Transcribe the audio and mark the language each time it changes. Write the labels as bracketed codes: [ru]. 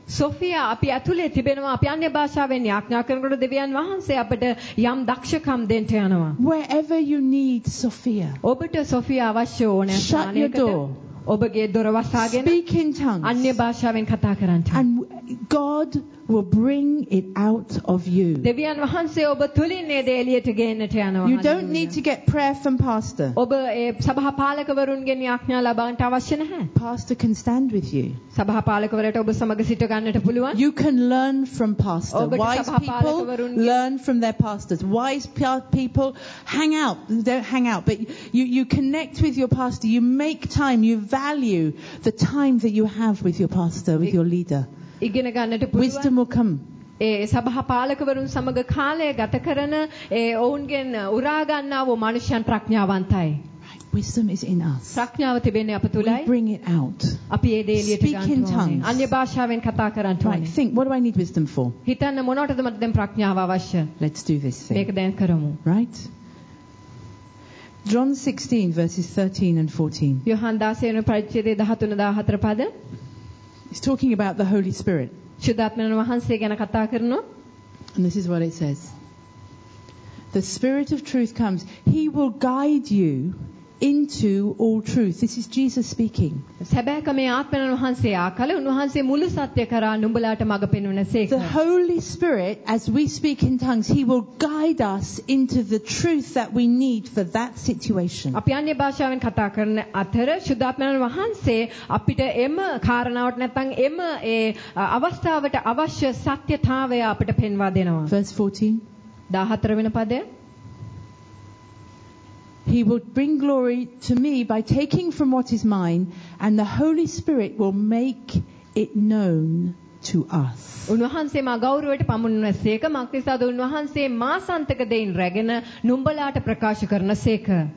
[si] Sophia අපි ඇතුලේ තිබෙනවා අපි අන්‍ය භාෂාවෙන් යාඥා කරනකොට දෙවියන් වහන්සේ අපට යම් දක්ෂකම් දෙන්න යනවා [en] wherever you need Sophia [si] ඔබට Sophia අවශ්‍ය ඕනෑ ස්ථානයකට ඔබගේ දොර වසාගෙන [en] speak in tongues [si] අන්‍ය භාෂාවෙන් කතා කරන්න [en] and God will bring it out of you [si] දෙවියන් වහන්සේ ඔබ තුලින් මේ දේ එළියට ගේන්නට යනවා [en] you don't need to get prayer from pastor [si] ඔබ ඒ සභා පාලකවරුන්ගෙන් ආඥා ලබන්නට අවශ්‍ය නැහැ [en] pastor can stand with you [si] සභා පාලකවරට ඔබ සමග සිට ගන්නට පුළුවන් [en] you can learn from pastor wise people learn from their pastors wise people hang out don't hang out but you connect with your pastor you make time you value the time that you have with your pastor with your leader [si] ඉගෙන ගන්නට පුළුවන් [en] wisdom will come [si] ඒ සභා පාලකවරුන් සමග කාලය ගත කරන ඒ ඔවුන්ගෙන් උරා ගන්නා වූ මිනිසයන් ප්‍රඥාවන්තයි [en] wisdom is in us [si] ප්‍රඥාව තිබෙන්නේ අප තුලයි [en] we bring it out [si] අපි ඒ දේ එළියට ගන්නවා අන්‍ය භාෂාවෙන් කතා කරන්න ඕනේ [en] right think what do I need wisdom for [si] හිතන්න මොනවටද මට දැන් ප්‍රඥාව අවශ්‍ය [en] let's do this thing [si] මේක දැන් කරමු [en] right John 16 verses 13 and 14. [si] Yohan 16 වෙනි පරිච්ඡේදයේ 13 14 පද. [en] He's talking about the Holy Spirit. [si] ශුද්ධාත්මයන් වහන්සේ ගැන කතා කරනවා. [en] And this is what it says. The Spirit of truth comes. He will guide you into all truth. This is Jesus speaking. [si] සැබෑකම ආත්මයන් වහන්සේ ආකල උන්වහන්සේ මුළු සත්‍ය කරා නුඹලාට මඟ පෙන්වනසේක. [en] The Holy Spirit as we speak in tongues he will guide us into the truth that we need for that situation. [si] අපි අන්‍ය භාෂාවෙන් කතා කරන අතර ශුද්ධාත්මයන් වහන්සේ අපිට එම කාරණාවට නැත්නම් එම ඒ අවස්ථාවට අවශ්‍ය සත්‍යතාවය අපිට පෙන්වා දෙනවා. [en] Verse 14. [si] 14 වෙනි පදය. [en] He will bring glory to me by taking from what is mine and the Holy Spirit will make it known to us. [si] උන්වහන්සේ මා ගෞරවයට පමුණුනසේක මක්නිසාද උන්වහන්සේ මා සන්තක දෙයින් රැගෙන නුඹලාට ප්‍රකාශ කරනසේක.